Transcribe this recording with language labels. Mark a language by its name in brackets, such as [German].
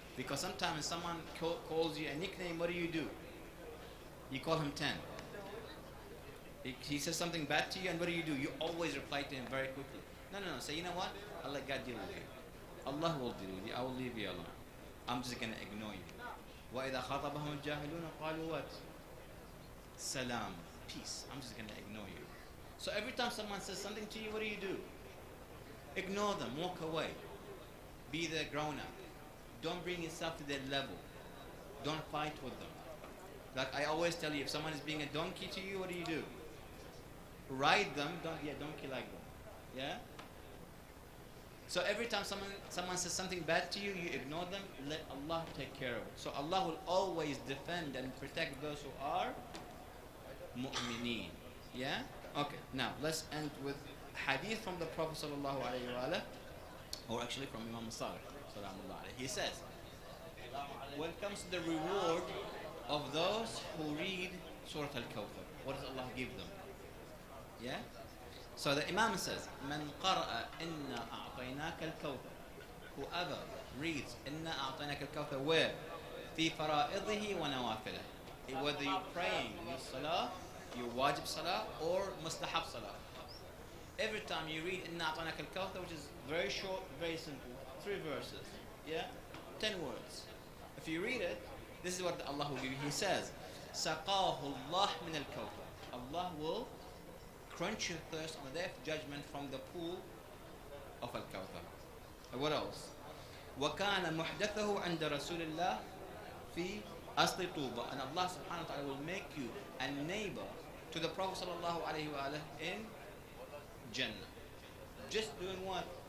[English] Because sometimes someone calls you a nickname, what do? You call him 10. He says something bad to you, and what do? You always reply to him very quickly. No. Say, you know what? I'll let God deal with you. Allah will deal with you. I will leave you alone. I'm just going to ignore you. [Arabic] وَإِذَا خَاطَبَهُمُ الْجَاهِلُونَ قَالُوا [English] what? Salam. Peace. I'm just going to ignore you. So every time someone says something to you, what do? Ignore them. Walk away. Be the grown-up. Don't bring yourself to their level. Don't fight with them. Like I always tell you, if someone is being a donkey to you, what do? ride them, donkey like them. Yeah? So every time someone says something bad to you, you ignore them, let Allah take care of it. So Allah will always defend and protect those who are mu'mineen. Yeah? Okay, now let's end with hadith from the Prophet sallallahu alayhi wa sallam, or actually from Imam Salih sallallahu alayhi. He says, when it comes to the reward of those who read Surah Al-Kawthar, what does Allah give them? Yeah? So the Imam says, [Arabic] من قرأ إنا أعطيناك الكوثر. [English] Whoever reads [Arabic] إنا أعطيناك الكوثر [English] where? [Arabic] في فرائضه ونوافله. [English] Whether you're praying your salah, your wajib salah, or mustahab salah. Every time you read [Arabic] إنا أعطيناك الكوثر, [English] which is very short, very simple, 3 verses, yeah, 10 words. If you read it, this is what Allah will give you. He says, [Arabic] سقاه الله من الكوثر. [English] Allah will quench your thirst on the day of judgment from the pool of Al-Kawthar. What else? [Arabic] وَكَانَ مُحْدَثَهُ عَنْدَ رَسُولِ اللَّهِ فِي أَصْلِ طُوبَةٍ. [English] And Allah subhanahu wa ta'ala will make you a neighbor to the Prophet sallallahu alayhi wa sallam in Jannah. Just doing what?